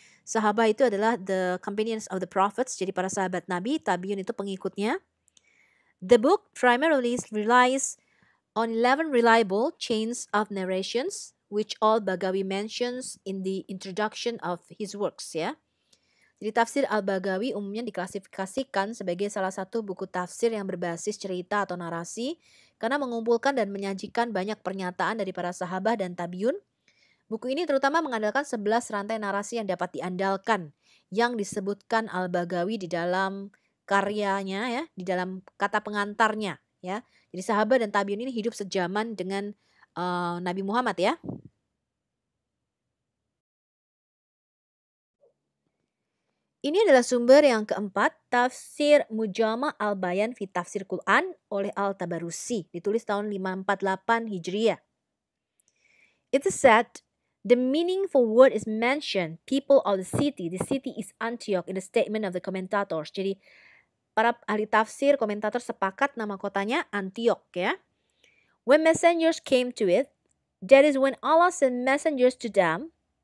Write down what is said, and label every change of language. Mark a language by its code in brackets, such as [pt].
[id] Sahabah itu adalah [en] the companions of the prophets, [id] jadi para sahabat Nabi, Tabi'un itu pengikutnya. [en] The book primarily relies on 11 reliable chains of narrations, which Al-Baghawi mentions in the introduction of his works, ya. [id] Jadi tafsir Al-Baghawi umumnya diklasifikasikan sebagai salah satu buku tafsir yang berbasis cerita atau narasi karena mengumpulkan dan menyajikan banyak pernyataan dari para sahabat dan tabiun. Buku ini terutama mengandalkan 11 rantai narasi yang dapat diandalkan yang disebutkan Al-Baghawi di dalam karyanya, ya, di dalam kata pengantarnya, ya. Jadi sahabat dan tabiun ini hidup sejaman dengan Nabi Muhammad, ya. Ini adalah sumber yang keempat, Tafsir Mujama' al-Bayan fi Tafsir Quran oleh Al-Tabarusi, ditulis tahun 548 Hijriah. [en] It is said the meaningful word is mentioned, people of the city. The city is Antioch in the statement of the commentators. [id] Jadi para ahli tafsir, komentator sepakat nama kotanya Antioch, ya. [en] When messengers came to it, that is when Allah sent messengers to them.